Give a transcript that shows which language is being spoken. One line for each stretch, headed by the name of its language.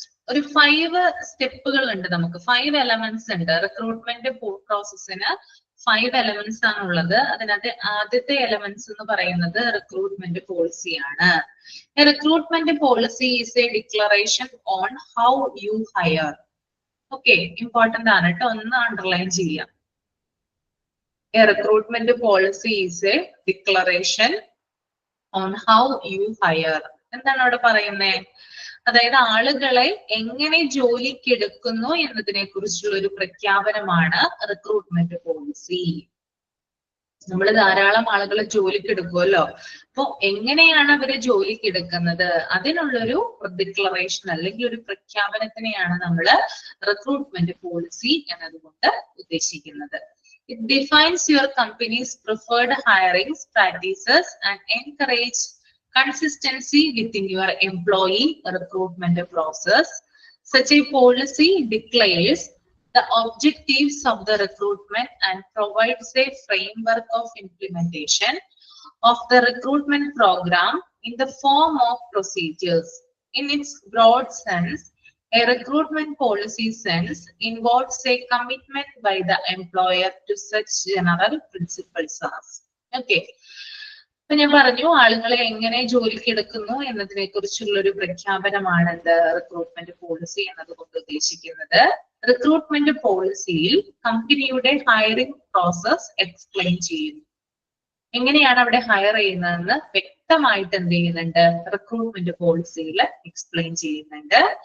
Malayalam: ഒരു 5 സ്റ്റെപ്പുകൾ ഉണ്ട് നമുക്ക്, 5 എലമെന്റ്സ് ഉണ്ട് റിക്രൂട്ട്മെന്റ് പ്രോസസ്സിന്. 5 എലമെന്റ്സ് ആണുള്ളത്. അതിനകത്ത് ആദ്യത്തെ എലമെന്റ്സ് എന്ന് പറയുന്നത് recruitment പോളിസിയാണ്.
English: Recruitment policy is a declaration on how you hire.
Malayalam: Okay, important ആണ് കേട്ടോ, ഒന്ന് അണ്ടർലൈൻ ചെയ്യാം.
English: A recruitment policy is a declaration on how you hire.
Malayalam: എന്താണ് അവിടെ പറയുന്നത്? അതായത് ആളുകളെ എങ്ങനെ ജോലിക്ക് എടുക്കുന്നു എന്നതിനെ കുറിച്ചുള്ള ഒരു പ്രഖ്യാപനമാണ് റിക്രൂട്ട്മെന്റ് പോളിസി. നമ്മൾ ധാരാളം ആളുകളെ ജോലിക്ക് എടുക്കുമല്ലോ. അപ്പൊ എങ്ങനെയാണ് അവരെ ജോലിക്ക് എടുക്കുന്നത്, അതിനുള്ളൊരു ഡിക്ലറേഷൻ അല്ലെങ്കിൽ ഒരു പ്രഖ്യാപനത്തിനെയാണ് നമ്മൾ റിക്രൂട്ട്മെന്റ് പോളിസി എന്നതുകൊണ്ട് ഉദ്ദേശിക്കുന്നത്.
English: It defines your company's preferred hiring practices and encourage consistency within your employee recruitment process. Such a policy declares the objectives of the recruitment and provides a framework of implementation of the recruitment program in the form of procedures. In its broad sense, a recruitment policy sense involves a commitment by the employer to such general principles as. Okay.
Malayalam: അപ്പൊ ഞാൻ പറഞ്ഞു ആളുകളെ എങ്ങനെ ജോലിക്ക് എടുക്കുന്നു എന്നതിനെ കുറിച്ചുള്ള ഒരു പ്രഖ്യാപനമാണ് എന്ത് റിക്രൂട്ട്മെന്റ് പോളിസി എന്നതുകൊണ്ട് ഉദ്ദേശിക്കുന്നത്. റിക്രൂട്ട്മെന്റ് പോളിസിയിൽ കമ്പനിയുടെ ഹയറിംഗ് പ്രോസസ് എക്സ്പ്ലെയിൻ ചെയ്യുന്നു. എങ്ങനെയാണ് അവിടെ ഹയർ ചെയ്യുന്നതെന്ന് വ്യക്തമായിട്ട് എന്ത് ചെയ്യുന്നുണ്ട്, റിക്രൂട്ട്മെന്റ് പോളിസിയിൽ എക്സ്പ്ലെയിൻ ചെയ്യുന്നുണ്ട്.